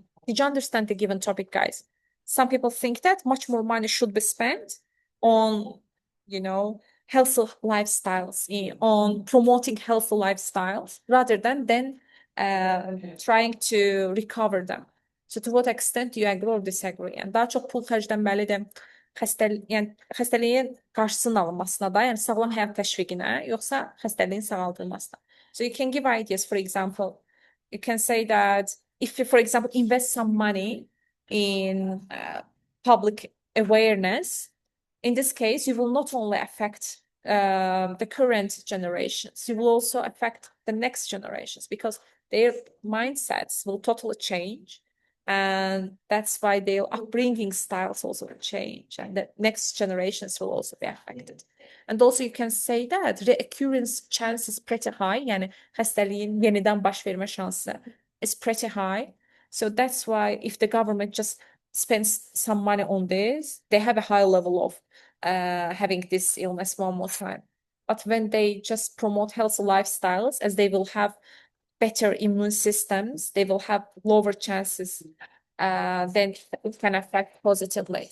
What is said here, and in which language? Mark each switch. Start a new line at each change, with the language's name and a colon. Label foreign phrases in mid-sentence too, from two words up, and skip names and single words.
English: Did you understand the given topic, guys? Some people think that much more money should be spent on, healthy lifestyles, on promoting healthy lifestyles, rather than trying to recover them. So to what extent do you agree or disagree?
Azerbaijani: Yani daha çok pul xərclənməlidir xəstəliyin qarşısının alınmasına da, yəni sağlam həyat təşviqinə, yoxsa xəstəliyin sağaldılmasına.
English: So you can give ideas. For example, you can say that if you, for example, invest some money in public awareness, in this case, you will not only affect the current generations, you will also affect the next generations, because their mindsets will totally change. And that's why their upbringing styles also will change, and the next generations will also be affected. And also you can say that reoccurrence chance is pretty high.
Azerbaijani: Yani xəstəliyin yenidən baş vermə şansı
English: is pretty high. So that's why if the government just spends some money on this, they have a high level of having this illness one more time. But when they just promote healthy lifestyles, as they will have better immune systems, they will have lower chances then it can affect positively.